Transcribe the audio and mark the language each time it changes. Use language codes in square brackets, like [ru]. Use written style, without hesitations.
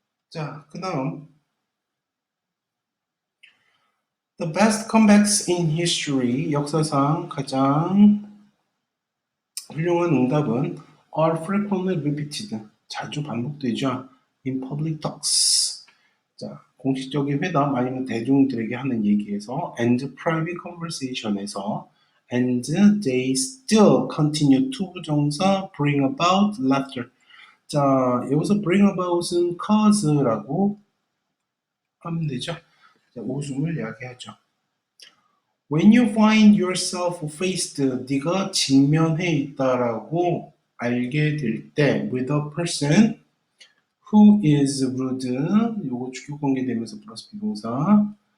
[ko] 자, 그 다음 [en] The best comebacks in history, [ko] 역사상 가장 훌륭한 응답은 [en] are frequently repeated, [ko] 자주 반복되죠. [en] in public talks. [ko] 자, 공식적인 회담 아니면 대중들에게 하는 얘기에서 [en] and private conversation에서 and they still continue to [ko] 부정사 [en] bring about laughter. [ko] 자, 여기서 bring about은 cause라고 하면 되죠. 자, 웃음을 야기하죠. [en] When you find yourself faced, [ko] 네가 직면해 있다라고 알게 될 때 [en] with a person who is rude, [ko] 요거 주격 관계되면서 플러스 비동사.